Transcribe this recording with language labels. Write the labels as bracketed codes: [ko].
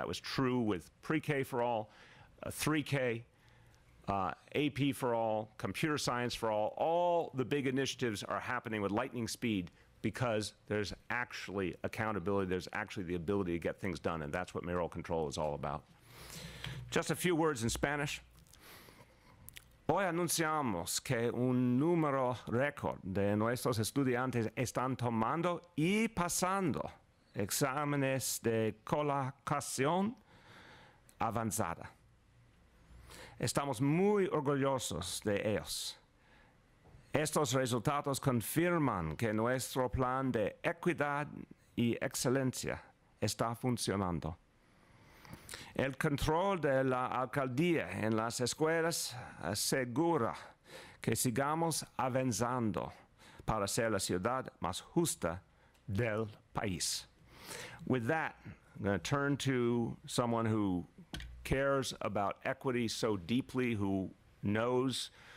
[en] That was true with pre-K for all, 3K, AP for all, computer science for all the big initiatives are happening with lightning speed because there's actually accountability, there's actually the ability to get things done, and that's what mayoral control is all about. Just a few words in Spanish. [es] Hoy anunciamos que un número récord de nuestros estudiantes están tomando y pasando exámenes de colocación avanzada. Estamos muy orgullosos de ellos. Estos resultados confirman que nuestro plan de equidad y excelencia está funcionando. El control de la alcaldía en las escuelas asegura que sigamos avanzando para ser la ciudad más justa del país. [en] With that, I'm going to turn to someone who cares about equity so deeply, who knows.